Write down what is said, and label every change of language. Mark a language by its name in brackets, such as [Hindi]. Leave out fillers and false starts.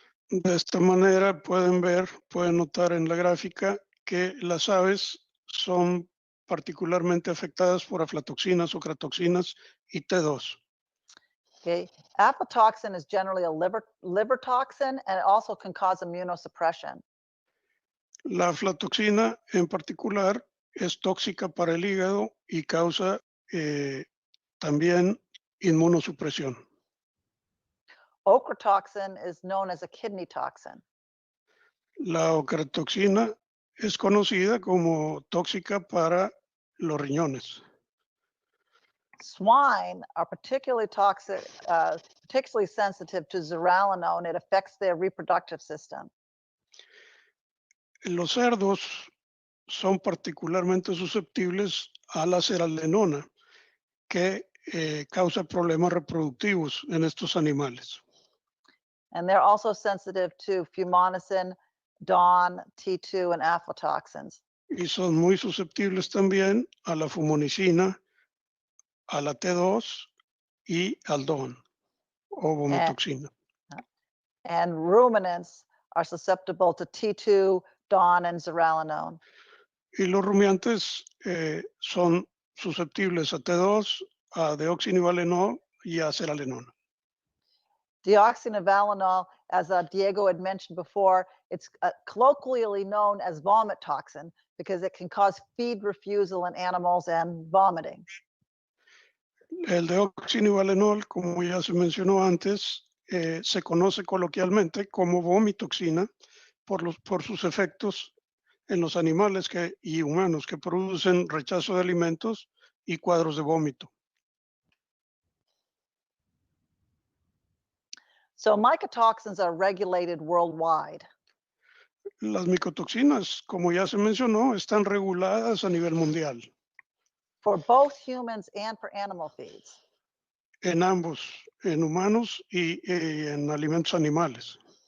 [Spanish] De esta manera pueden notar en la gráfica que las aves son particularmente afectadas por aflatoxinas, ochratoxinas y T2. [English] Okay, aflatoxin is generally a liver toxin, and it also can cause immunosuppression. [Spanish] La aflatoxina en particular es tóxica para el hígado y causa también inmunosupresión. [English] Ochratoxin is known as a kidney toxin. [Spanish] La ochratoxina es conocida como tóxica para los riñones. [English] Swine are particularly toxic, particularly sensitive to zearalenone. It affects their reproductive system. [Spanish] Los cerdos son particularmente susceptibles a la zearalenona, que causa problemas reproductivos en estos animales. [English] And they're also sensitive to fumonisin, DON, T2, and aflatoxins. [Spanish] Y son muy susceptibles también a la fumonicina, a la T2 y al DON o vomitoxina. [English] And ruminants are susceptible to T2, DON, and zearalenone. [Spanish] Y los rumiantes son susceptibles a T2, a deoxinivalenol y a zearalenona. [English] Deoxynivalenol, as Diego had mentioned before, it's colloquially known as vomit toxin because it can cause feed refusal in animals and vomiting. [Spanish] El deoxinivalenol, como ya se mencionó antes, se conoce coloquialmente como vomitoxina por sus efectos en los animales y humanos que producen rechazo de alimentos y cuadros de vómito. [English] So mycotoxins are regulated worldwide. [Spanish] Las micotoxinas, como ya se mencionó, están reguladas a nivel mundial. [English] For both humans and for animal feeds. [Spanish] En ambos, en humanos y en alimentos animales.